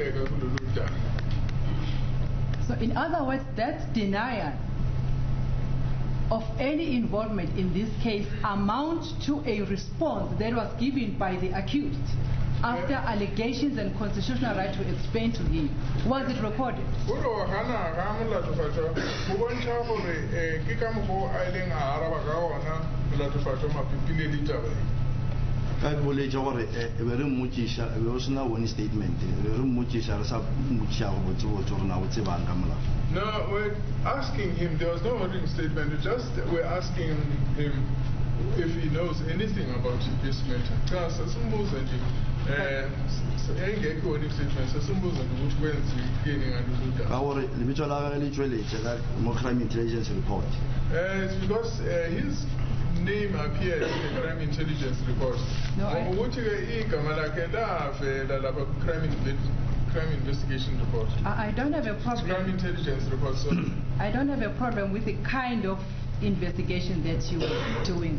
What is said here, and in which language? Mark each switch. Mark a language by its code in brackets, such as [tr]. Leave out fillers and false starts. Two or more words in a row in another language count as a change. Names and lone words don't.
[en] So in other words, that denial of any involvement in this case amounts to a response that was given by the accused after allegations and constitutional right to explain to him. Was it recorded? [nso] ka boletša gore be re mmotšiša be o sena [en] one statement [nso] be re mmotšiša re sa mmotšiša go botsebotse gore na o tsebang ka molao. [en] No, we're asking him, there was no written statement, we're asking him if he knows anything about this matter. [nso] Ka gore lebitso la gage le tšweletše ka mo [en] crime intelligence report. It's because his name appeared in the crime intelligence report. No, crime investigation report. I don't have a problem. Crime intelligence report, sorry. I don't have a problem with the kind of investigation that you are doing.